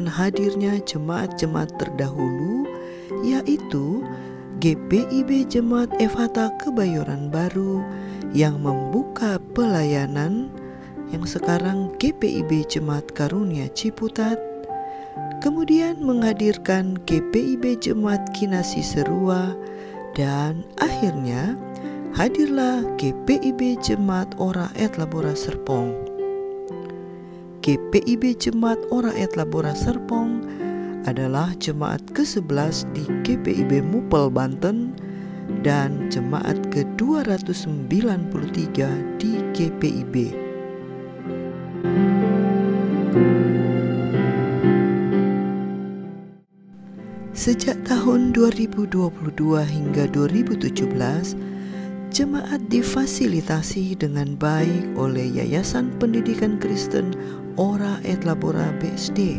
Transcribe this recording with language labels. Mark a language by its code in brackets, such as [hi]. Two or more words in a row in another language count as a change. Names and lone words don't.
[id] hadirnya jemaat-jemaat terdahulu, yaitu GPIB Jemaat Efata Kebayoran Baru yang membuka pelayanan, yang sekarang GPIB Jemaat Karunia Ciputat, kemudian menghadirkan GPIB Jemaat Kinasih Serua, dan akhirnya hadirlah GPIB Jemaat Ora et Labora Serpong. GPIB Jemaat Ora et Labora Serpong adalah jemaat ke-11 di GPIB Mupel Banten dan jemaat ke-293 di GPIB. Sejak tahun 2022 hingga 2017, jemaat difasilitasi dengan baik oleh Yayasan Pendidikan Kristen Ora et Labora BSD.